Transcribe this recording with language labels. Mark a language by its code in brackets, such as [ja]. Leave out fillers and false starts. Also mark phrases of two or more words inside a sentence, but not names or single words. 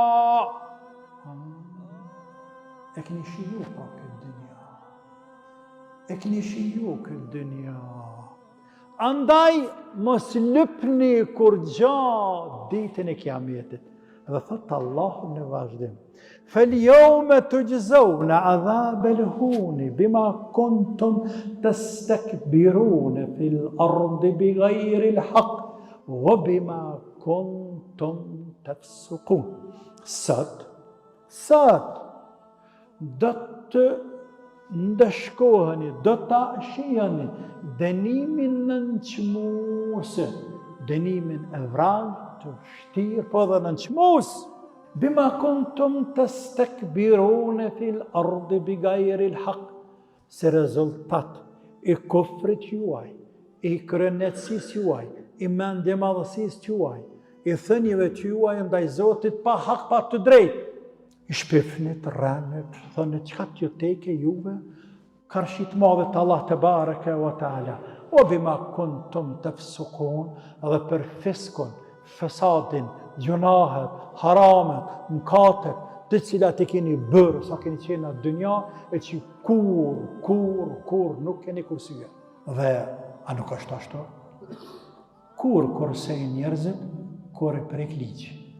[sq] E keni shiju pa këtë dynja. E keni shiju këtë dynja. Andaj mos lëpni kur gjatë ditën e Kiametit. Dhe thot Allahu në vazhdim: [ar] "فاليوم تجزون عذاب الهون بما كنتم تستكبرون في الأرض بغير الحق وبما كنتم تفسقون." [sq] Sot do të ndëshkoheni, do të shiheni dënimin nënçmues, dënimin e vrarë, të vështirë, po dhe nënçmues. [ar] بما كنتم تستكبرون في الأرض بغير الحق, [sq] se rezultat i kufrit juaj, i krenetësisë juaj, i mendjemadhësisë juaj, i thënieve juaj ndaj Zotit pa hak, pa të drejtë. I shpifnit, rënit, thënit, qëka t'ju teke juve, karshit madhe të Allah të bareke wa ta'ala, o [ar] بما كنتم تفسقون, [sq] dhe për fiskun, fesadin, gjunahet, haramet, mkatet, të cilat i keni bërë, sa keni qenë në dynja, e që kur nuk keni kursye. Dhe, a nuk është ashtu? Kur kursejnë njerëzit, kur e prek ligjë.